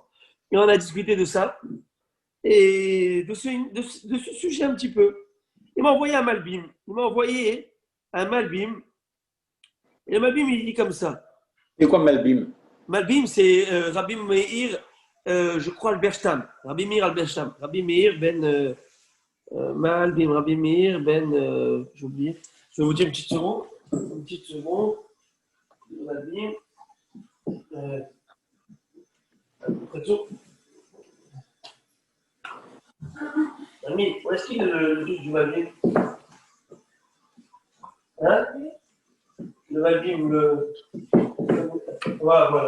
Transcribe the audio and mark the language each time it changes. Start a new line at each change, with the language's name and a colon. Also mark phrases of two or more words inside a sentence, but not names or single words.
French: Et on a discuté de ça, et de ce sujet un petit peu. Il m'a envoyé un Malbim. Et le Malbim, il dit comme ça. C'est quoi Malbim? Malbim, c'est Rabbi Meir, je crois, al-Bershtam. Rabbi Meir al-Bershtam. Rabbi Meir ben Malbim, Rabbi Meir ben, j'ai oublié. Je vais vous dire une petite seconde. Malbim. Ami, où est-ce qu'il est le livre du Malbim? Hein? Le Malbim, voilà.